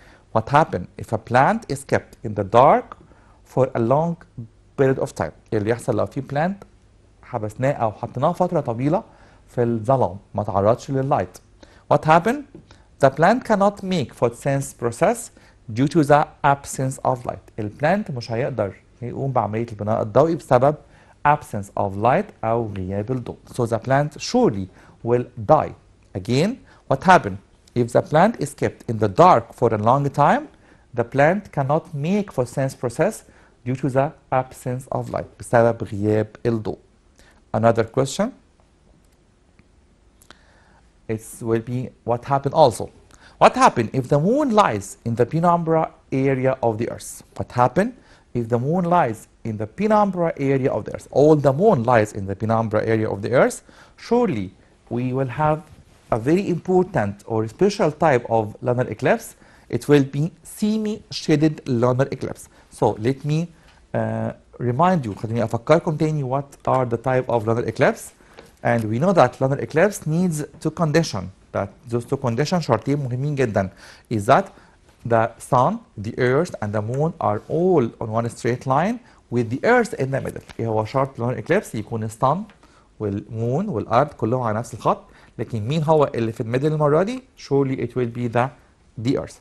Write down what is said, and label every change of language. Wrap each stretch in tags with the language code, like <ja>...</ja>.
<en>What happened if a plant is kept in the dark for a long period of time؟ اللي يحصل لو في plant حبسناه أو حطيناه فترة طويلة في الظلام ما تعرضش لللايت. What happened? The plant cannot make photosynthesis process due to the absence of light.</en> <ar>البلانت مش هيقدر يقوم بعملية البناء الضوئي بسبب absence of light أو غياب الضوء.</ar> <en>So the plant surely will die. Again, what happened? If the plant is kept in the dark for a long time, the plant cannot make photosynthesis process due to the absence of light.</en> <ar>بسبب غياب الضوء. Another question.</ar> <en>It will be what happened also. What happened if the moon lies in the penumbra area of the earth? What happened if the moon lies in the penumbra area of the earth? All the moon lies in the penumbra area of the earth. Surely we will have a very important or special type of lunar eclipse. It will be semi-shaded lunar eclipse. So let me remind you, خليني أفكركم تاني what are the type of lunar eclipse. And we know that lunar eclipse needs two conditions. That those two conditions شرطين مهمين جدا. Is that the sun, the earth, and the moon are all on one straight line with the earth in the middle.</en> <ar>إيه هو شرط lunar eclipse؟ يكون الsun والمون والأرض كلهم على نفس الخط. لكن مين هو اللي في الميدل المرة دي؟ Surely it will be the earth.</ar>